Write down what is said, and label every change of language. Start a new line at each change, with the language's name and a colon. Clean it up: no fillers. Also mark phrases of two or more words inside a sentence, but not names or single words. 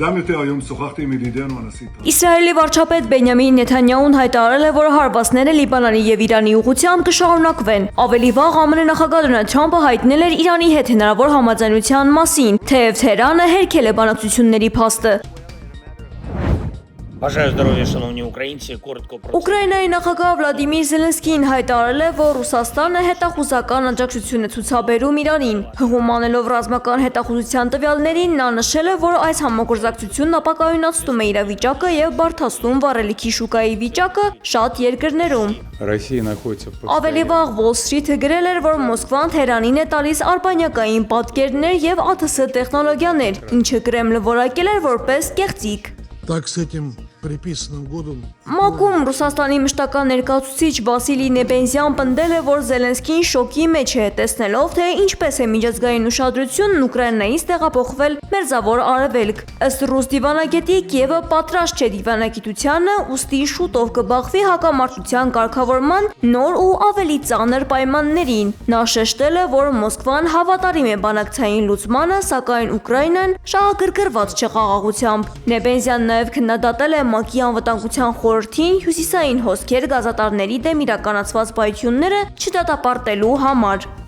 Armenian: Իսրայելի վարչապետ Բենյամին Նեթանյահուն հայտարարել է, որ հարվածները Լիբանանի եւ Իրանի ուղղությամբ կշարունակվեն։ Ավելի վաղ ԱՄՆ նախագահ Դոնալդ Թրամփը հայտնել էր Իրանի հետ հնարավոր համաձայնության մասին, թեև Թեհրանը հերքել է բանակցությունների փաստը։
Ukrainian: Бажаю здоров'я, шановні українці. Коротко про
Armenian: Ուկրաինայի նախագահ Վլադիմիր Զելենսկին հայտարարել է, որ Ռուսաստանը հետախուզական աջակցություն է ցուցաբերում Իրանին։ Հղում անելով ռազմական հետախուզության տվյալներին, նա նշել է, որ այս համագործակցությունն ապակայունացնում է իրավիճակը եւ բարդացնում վառելիքի շուկայի վիճակը շատ երկրներում։ Ավելի վաղ Wall Street-ը գրել էր, որ Մոսկվան Թեհրանին է տալիս արբանյակային պատկերներ եւ ԱԹՍ տեխնոլոգիաներ, ինչը Կրեմլը որակել էր որպես կեղծիք։
Russian: Так с этим приписанным годом
Armenian: ՄԱԿ-ում Ռուսաստանի մշտական ներկայացուցիչ Վասիլի Նեբենզյան պնդել է, որ Զելենսկին շոկի մեջ է, տեսնելով, թե ինչպես է միջազգային ուշադրությունն Ուկրաինայից տեղափոխվել Մերձավոր Արևելք։ Ըստ ռուս դիվանագետի Կիևը պատրաստ չէ դիվանագիտությանը, ուստի շուտով կբախվի հակամարտության կարգավորման նոր ու ավելի ծանր պայմաններին։ Նա շեշտել է, որ Մոսկվան հավատարիմ է բանակցային լուծմանը, սակայն Ուկրաինան շահագրգռված չէ խաղաղությամբ։ Նեբենզյան նաև քննադատել է ՄԱԿ-ի անվտանգության խորհրդին հյուսիսային հոսքեր գազատարների դեմ իրականացված պայթյունները չդատապարտելու համար։